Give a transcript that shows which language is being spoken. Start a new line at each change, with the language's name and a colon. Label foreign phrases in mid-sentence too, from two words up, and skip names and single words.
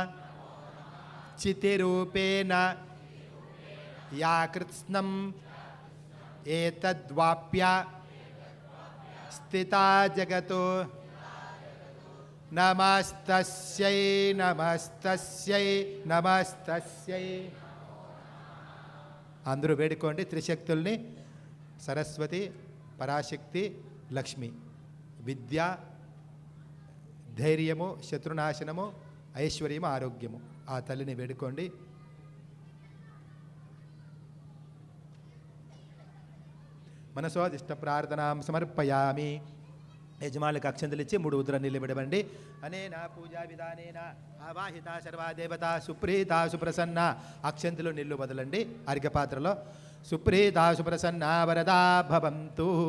Sanskrit: चितिरूपेण या कृत्स्नम् एतद्वाप्य स्थिता जगतो नमस्तस्यै नमस्तस्यै नमस्तस्यै
Telugu: అందరూ వేడుకోండి త్రిశక్తుల్ని సరస్వతి పరాశక్తి లక్ష్మి విద్య ధైర్యము శత్రునాశనము ఐశ్వర్యము ఆరోగ్యము ఆ తల్లిని వేడుకోండి
Sanskrit: మనసోదిష్ట ప్రార్థనాం సమర్పయామి
Telugu: యజమానులకు అక్షంతలు ఇచ్చి 3 ఉత్తర నీళ్ళు విడవండి
Sanskrit: అనేన పూజా విధానేన ఆవాహిత సర్వా దేవత సుప్రీత సుప్రసన్న
Telugu: అక్షంతలు నీళ్ళు వదలండి అర్ఘ్యపాత్రలో
Sanskrit: సుప్రీత సుప్రసన్న వరదా భవంతు